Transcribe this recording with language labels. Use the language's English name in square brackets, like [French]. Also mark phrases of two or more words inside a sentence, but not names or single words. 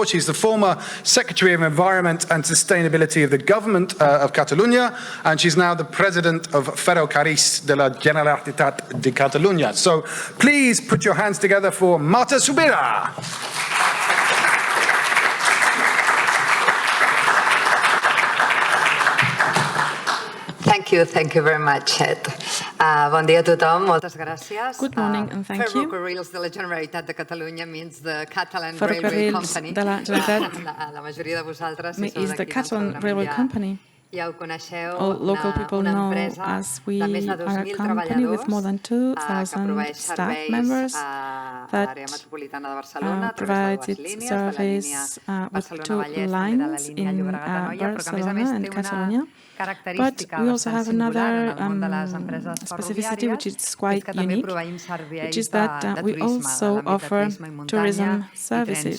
[English] She's the former Secretary of Environment and Sustainability of the Government of Catalunya, and she's now the President of Ferrocarrils de la Generalitat de Catalunya. So please put your hands together for Marta Subirà. Thank you very much, Ed. [Catalan] Bon dia a tothom, moltes gràcies. [English] Good morning and thank you. Ferrocarrils de la Generalitat de Catalunya means the Catalan Railway [Catalan] Ferrocarrils [English] Company. [Catalan] de la Generalitat La majoria de vosaltres [English] is the Catalan Railway Company. [Catalan] Ja ho coneixeu, [English] All local people [Catalan] una [English] know [Catalan] empresa [English] as we [Catalan] de més de [English] are a [Catalan] 2.000 [English] company with more than 2,000 staff members that provides its service with 2 lines in Barcelona and Catalunya. But we also have another specificity which is quite unique, which is that we also offer tourism services.